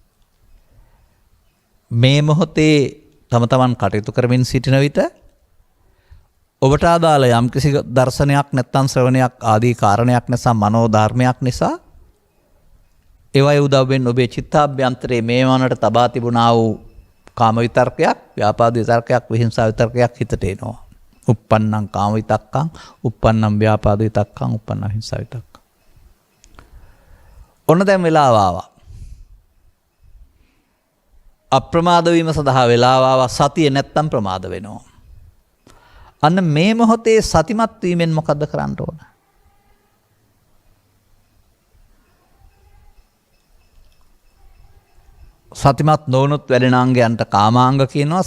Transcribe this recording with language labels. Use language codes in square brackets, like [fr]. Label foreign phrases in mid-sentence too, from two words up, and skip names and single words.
[si] මේ මොහොතේ තම තමන් කටයුතු කරමින් සිටින විට ඔබට අදාළ යම්කිසි දර්ශනයක් නැත්නම් ශ්‍රවණයක් ආදී කාරණයක් නිසා, මනෝධර්මයක් නිසා ඒවයි උදව්වෙන් ඔබේ චිත්තාභ්‍යන්තරයේ මේ වනට තබා තිබුණා වූ කාම විතර්කයක්, ව්‍යාපාද විතර්කයක්, විහිංසා විතර්කයක් හිතට එනවා. [pi] uppannam kama vitakkam, uppannam vyapada vitakkam, uppannam hinsa vitakkam. [si] ඔන්න දැන් වෙලාව ආවා. අප්‍රමාද වීම සඳහා වෙලාව ආවා සතිය නැත්තම් ප්‍රමාද වෙනවා. අන්න මේ මොහොතේ සතිමත් වීමෙන් මොකද්ද කරන්න ඕන? සතිමත් නොවුනොත් වැඩෙන අංගයන්ට කාමාංග කියනවා.